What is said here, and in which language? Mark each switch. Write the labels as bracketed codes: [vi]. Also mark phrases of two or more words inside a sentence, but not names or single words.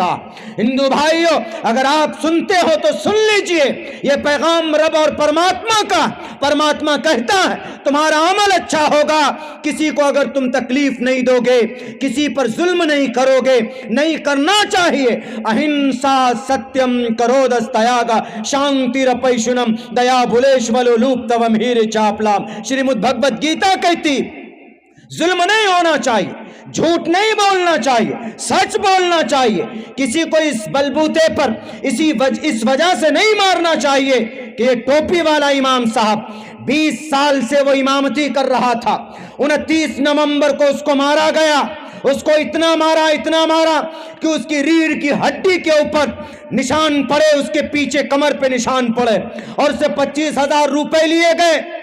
[ur] ہندو بھائیوں، اگر آپ سنتے ہو تو سن لیجئے، یہ پیغام رب اور پرماتما کا۔ پرماتما کہتا ہے تمہارا عمل اچھا ہوگا، کسی کو اگر تم تکلیف نہیں دو گے، کسی پر ظلم نہیں کرو گے، نہیں کرنا چاہیے۔ [sa] अहिंसा सत्यम् अक्रोधस्त्यागः शान्तिरपैशुनम् दया भूतेष्वलोलुप्त्वं ह्रीरचापलम्. [ur] شریمد بھگوت گیتا کہتی ظلم نہیں ہونا چاہیے، جھوٹ نہیں بولنا چاہیے، سچ بولنا چاہیے، کسی کو اس بلبوتے پر اس وجہ سے نہیں مارنا چاہیے کہ یہ ٹوپی والا امام صاحب 20 سال سے وہ امامتی کر رہا تھا، 29 نومبر کو اس کو مارا گیا، اس کو اتنا مارا کہ اس کی ریڑھ کی ہڈی کے اوپر نشان پڑے، اس کے پیچھے کمر پہ نشان پڑے، اور اسے 25,000 روپے لیے گئے۔